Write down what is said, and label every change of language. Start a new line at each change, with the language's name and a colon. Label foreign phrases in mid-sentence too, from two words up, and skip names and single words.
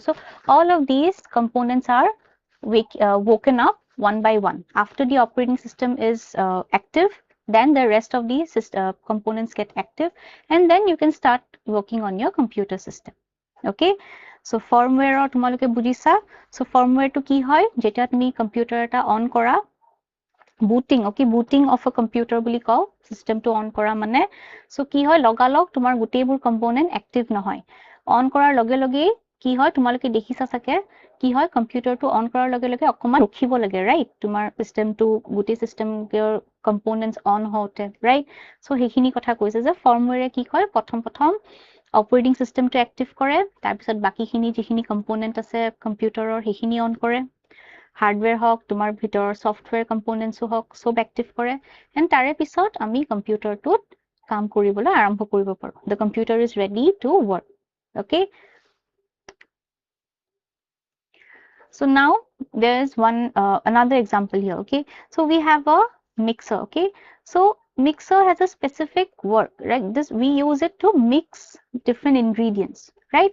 English: So all of these components are woken up one by one. After the operating system is active, then the rest of the components get active, and then you can start working on your computer system, okay.
Assamese: So firmware তোমালোকে বুজিছা. So firmware to কি হয়, যেতিয়া তুমি কম্পিউটাৰ এটা অন কৰা, বুটিং, okay,
English: booting of a computer
Assamese: বুলি কওঁ, চিষ্টেমটো অন কৰা মানে. so কি হয়, লগালগ তোমাৰ গোটেইবোৰ কম্পোনেন্ট এক্টিভ নহয়, অন কৰাৰ লগে লগেই কি হয়, তোমালোকে দেখিছা চাগে, কি হয়, কম্পিউটাৰটো অন কৰাৰ লগে লগে অকমান ৰখিব লাগে, ৰাইট, তোমাৰ চিষ্টেমটো, গোটেই চিষ্টেমৰ কম্পোনেন্টছ অন হওঁতে, ৰাইট. so সেইখিনি কথা কৈছে যে ফাৰ্মৱেৰে কি হয়, প্ৰথম
English: operating system
Assamese: এক্টিভ কৰে, তাৰপিছত বাকীখিনি যিখিনি কম্পোনেন্ট আছে কম্পিউটাৰৰ সেইখিনি অন কৰে, হাৰ্ডৱেৰ হওক, তোমাৰ ভিতৰৰ
English: software components
Assamese: হওক, চব এক্টিভ কৰে, এণ্ড তাৰে পিছত আমি কম্পিউটাৰটোত কাম কৰিবলৈ আৰম্ভ কৰিব পাৰোঁ.
English: The computer is ready to work, okay. So now there is one another example here, okay. So we have a mixer, okay. So mixer has a specific work, right? This, we use it to mix different ingredients, right?